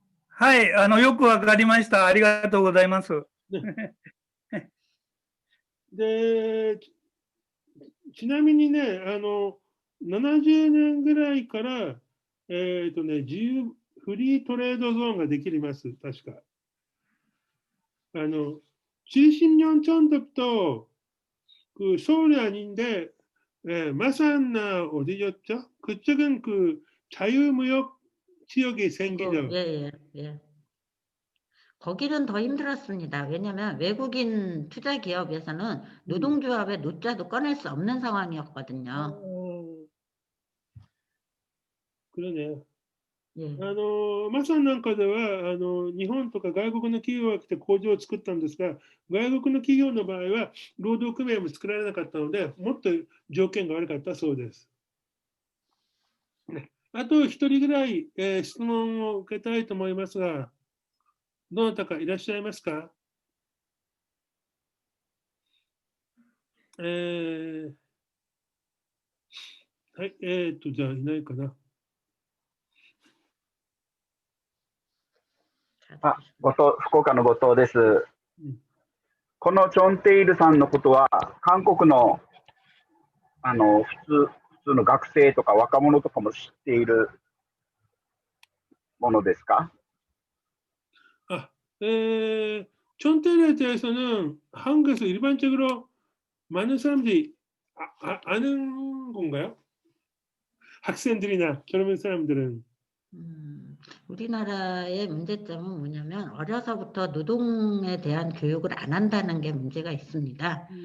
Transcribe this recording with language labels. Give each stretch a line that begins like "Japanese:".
Japanese: はい、よくわかりました。ありがとうございます。で、ちなみにね、70年ぐらいから、自由フリートレードゾーンができます、確か。
Korean: 70년 전부터 그 서울이 아닌데 마산나 어디였죠? 그쪽은 그 자유무역 지역이 생기죠. 예. 거기는 더 힘들었습니다. 왜냐하면 외국인 투자 기업에서는 노동조합의 노자도 꺼낼 수 없는 상황이었거든요. 그러네요. 예.
Japanese: マサンなんかでは日本とか外国の企業が来て工場を作ったんですが、外国の企業の場合は労働組合も作られなかったので、もっと条件が悪かったそうです。あと1人ぐらい、質問を受けたいと思いますが、どなたかいらっしゃいますか？はい、じゃあいないかな。福岡の後藤です。このチョンテイルさんのことは、韓国の普通の学生とか若者とかも知っているものですか？
Korean: 촌 테일에 대해서는 한국에서 일반적으로 많은 사람들이 아는 건가요? 학생들이나 젊은 사람들은. 우리나라의 문제점은 뭐냐면 어려서부터 노동에 대한 교육을 안 한다는 게 문제가 있습니다.